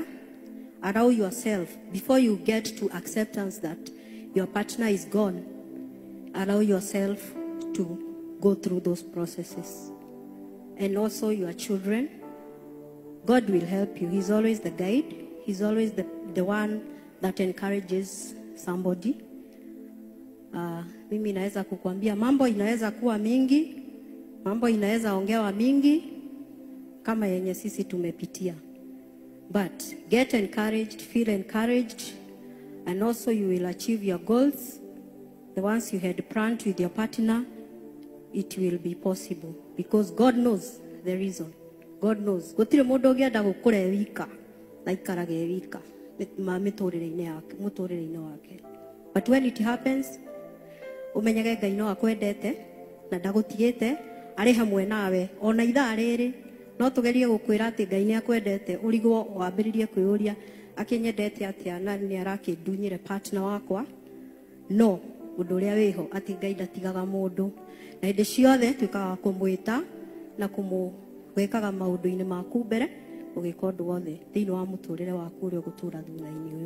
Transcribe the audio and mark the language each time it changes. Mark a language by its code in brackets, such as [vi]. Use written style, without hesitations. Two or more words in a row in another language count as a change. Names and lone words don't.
[en] Allow yourself, before you get to acceptance that your partner is gone, allow yourself to go through those processes. And also your children, God will help you. He's always the guide. He's always the one that encourages somebody. [sw] Mimi naweza kukuambia mambo inaweza kuwa mingi, mambo inaweza ongewa mingi kama yenye sisi tumepitia. [en] But get encouraged, feel encouraged, and also you will achieve your goals. The ones you had planned with your partner, it will be possible because God knows the reason. God knows. [ki] Gutire mundu ngienda gukure wika na ikarage wika muturire-ini wake. [en] But when it happens, [ki] umenyage Ngai no akwendete na ndagutigite ari hamwe nawe ona ithaa riri. No tugerie gukwira ati Ngai ni akwendete urigwo wambiririe kwiyuria akinyendete atia na ni arakindunyire partner wakwa. No undu uria wiho ati Ngai ndatigaga mundu na hindi ciothe twikaga kumwita na kumwikaga maundu-ini maku mbere ugika undu wothe thiini wa muturire waku uria ugutura thutha-ini uyu.